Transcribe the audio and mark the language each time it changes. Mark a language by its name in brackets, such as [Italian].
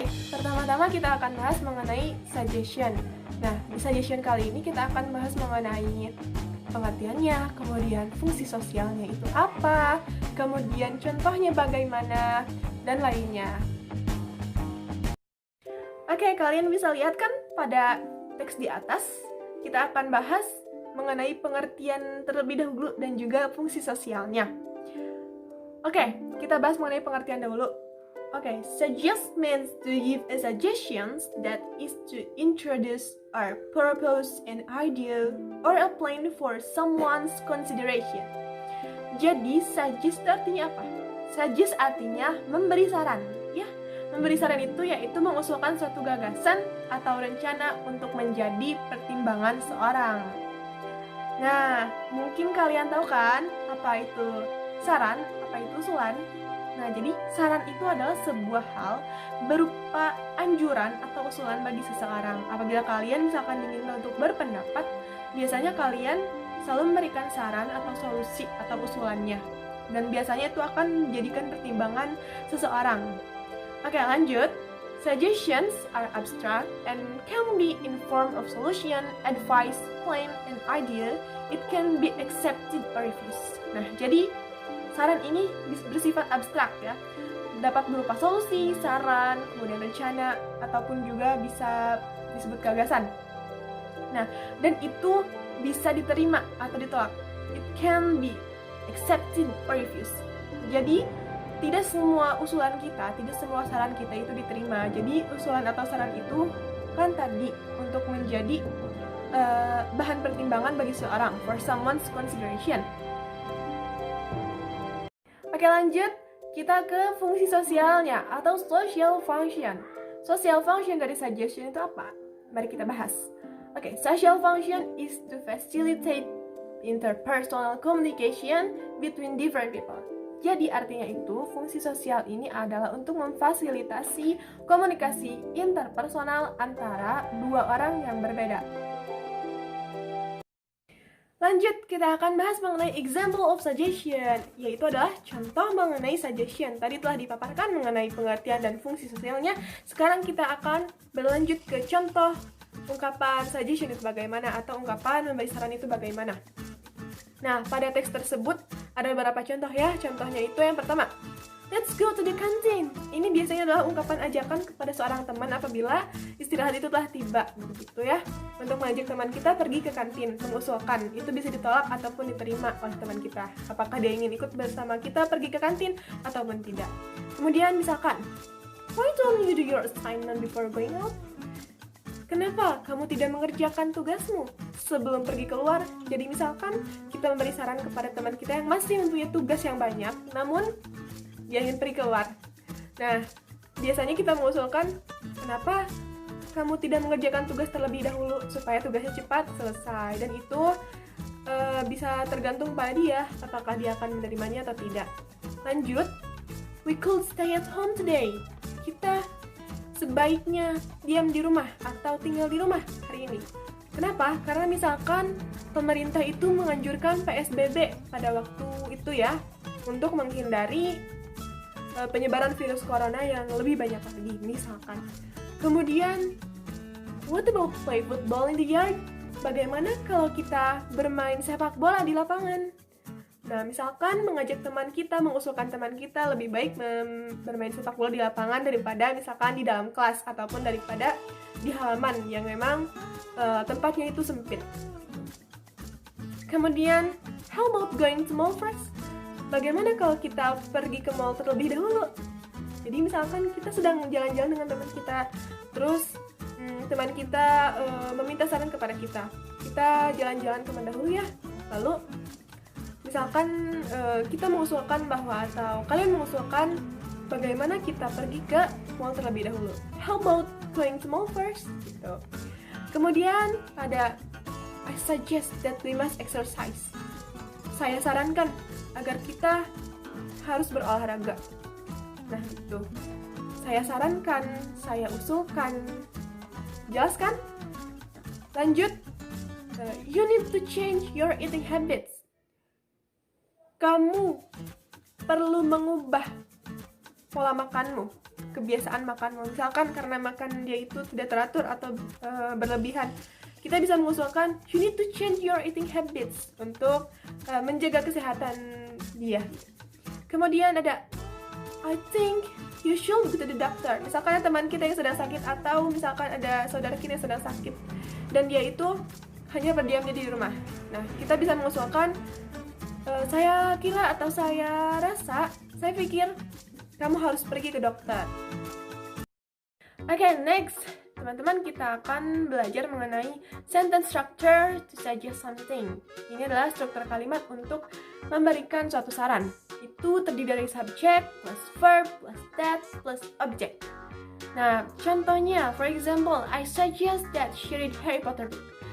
[Indonesian] Pertama-tama kita akan bahas mengenai suggestion. Nah, di suggestion kali ini kita akan bahas mengenai pengertiannya, kemudian fungsi sosialnya itu apa, kemudian contohnya bagaimana, dan lainnya. Oke, kalian bisa lihat kan pada teks di atas, kita akan bahas mengenai pengertian terlebih dahulu dan juga fungsi sosialnya. Oke, kita bahas mengenai pengertian dahulu. [English] Oke, suggest means to give a suggestions that is to introduce or propose an idea or a plan for someone's consideration. [Indonesian] Jadi, suggest artinya apa? Suggest artinya memberi saran, ya. Memberi saran itu yaitu mengusulkan suatu gagasan atau rencana untuk menjadi pertimbangan seorang. Nah, mungkin kalian tahu kan apa itu saran, apa itu usulan? Nah, jadi saran itu adalah sebuah hal berupa anjuran atau usulan bagi seseorang. Apabila kalian misalkan ingin untuk berpendapat, biasanya kalian selalu memberikan saran atau solusi atau usulannya. Dan biasanya itu akan menjadikan pertimbangan seseorang. Oke, lanjut. [English] Suggestions are abstract and can be in form of solution, advice, plan, and idea. It can be accepted or refused. [Indonesian] Nah, jadi saran ini bersifat abstrak ya, dapat berupa solusi, saran, kemudian rencana, ataupun juga bisa disebut gagasan. Nah, dan itu bisa diterima atau ditolak. [English] It can be accepted or refused. [Indonesian] Jadi, tidak semua usulan kita, tidak semua saran kita itu diterima. Jadi, usulan atau saran itu kan tadi untuk menjadi bahan pertimbangan bagi seorang, [English] for someone's consideration. [Indonesian] Oke, lanjut, kita ke fungsi sosialnya atau social function. Social function dari suggestion itu apa? Mari kita bahas. [English] Oke, social function is to facilitate interpersonal communication between different people. [Indonesian] Jadi artinya itu, fungsi sosial ini adalah untuk memfasilitasi komunikasi interpersonal antara dua orang yang berbeda. Lanjut, kita akan bahas mengenai [English] example of suggestion, [Indonesian] yaitu adalah contoh mengenai suggestion. Tadi telah dipaparkan mengenai pengertian dan fungsi sosialnya. Sekarang kita akan berlanjut ke contoh ungkapan suggestion itu bagaimana, atau ungkapan memberi saran itu bagaimana. Nah, pada teks tersebut ada beberapa contoh ya. Contohnya itu yang pertama, [English] let's go to the canteen. [Indonesian] Ini biasanya adalah ungkapan ajakan kepada seorang teman apabila istirahat itu telah tiba, begitu ya. Untuk mengajak teman kita pergi ke kantin, mengusulkan. Itu bisa ditolak ataupun diterima oleh teman kita. Apakah dia ingin ikut bersama kita pergi ke kantin ataupun tidak. Kemudian misalkan, [English] why don't you do your assignment before going out? [Indonesian] Kenapa kamu tidak mengerjakan tugasmu sebelum pergi keluar? Jadi misalkan kita memberi saran kepada teman kita yang masih mempunyai tugas yang banyak, namun dia ingin pergi keluar. Nah, biasanya kita mengusulkan, kenapa kamu tidak mengerjakan tugas terlebih dahulu supaya tugasnya cepat selesai. Dan itu bisa tergantung pada dia, apakah dia akan menerimanya atau tidak. Lanjut, [English] we could stay at home today. [Indonesian] Kita sebaiknya diam di rumah atau tinggal di rumah hari ini. Kenapa? Karena misalkan pemerintah itu menganjurkan PSBB pada waktu itu ya, untuk menghindari penyebaran virus corona yang lebih banyak lagi misalkan. Kemudian [English] What about play football in the yard? [Indonesian] Bagaimana kalau kita bermain sepak bola di lapangan? Nah, misalkan mengajak teman kita, mengusulkan teman kita lebih baik bermain sepak bola di lapangan daripada misalkan di dalam kelas ataupun daripada di halaman yang memang tempatnya itu sempit. Kemudian, [English] how about going to mall first? [Indonesian] Bagaimana kalau kita pergi ke mall terlebih dahulu? Jadi misalkan kita sedang jalan-jalan dengan teman kita, terus teman kita meminta saran kepada kita. Kita jalan-jalan ke mall dahulu ya. Lalu misalkan kita mengusulkan bahwa atau kalian mengusulkan bagaimana kita pergi ke mall terlebih dahulu. [English] How about going to mall first? [Indonesian] Gitu. Kemudian ada [English] I suggest that we must exercise. [Indonesian] Saya sarankan agar kita harus berolahraga. Nah itu, saya sarankan, saya usulkan. Jelas kan? Lanjut, [English] you need to change your eating habits. [Indonesian] Kamu perlu mengubah pola makanmu, kebiasaan makanmu. Misalkan karena makan dia itu tidak teratur atau berlebihan, kita bisa mengusulkan [English] you need to change your eating habits [Indonesian] untuk menjaga kesehatan dia. Kemudian ada [English] I think you should go to the doctor. [Indonesian] Misalkan ada teman kita yang sedang sakit atau misalkan ada saudara kita yang sedang sakit dan dia itu hanya berdiam diri di rumah. Nah, kita bisa mengusulkan saya kira atau saya rasa, saya pikir kamu harus pergi ke dokter. [English] Okay, next. [Indonesian] Teman-teman, kita akan belajar mengenai [English] sentence structure to suggest something. [Indonesian] Ini adalah struktur kalimat untuk memberikan suatu saran. Itu terdiri dari subject, plus verb, plus that, plus object. Nah, contohnya, [English] for example, I suggest that she read Harry Potter book.